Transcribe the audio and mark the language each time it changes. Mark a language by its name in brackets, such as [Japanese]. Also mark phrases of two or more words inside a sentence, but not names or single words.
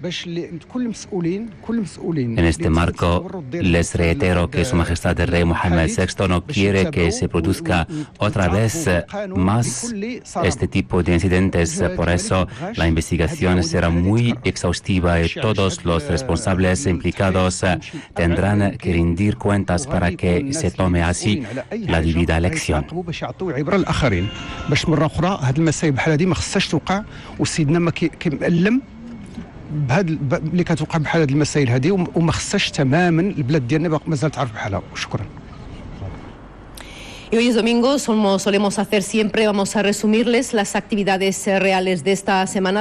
[Spanish] En este marco, les reitero que Su Majestad el Rey Mohammed VI no quiere que se produzca otra vez más este tipo de incidentes. Por eso, la investigación será muy exhaustiva y todos los responsables implicados tendrán que rendir cuentas para que se tome así la debida lección. [Arabic] اللي كتوقع بحال هذه المسائل هذه وما خصهاش تماما البلاد ديالنا مازال تعرف بحالها. شكرا. [Spanish] Y hoy es domingo, como solemos hacer siempre, vamos a resumirles las actividades reales de esta semana.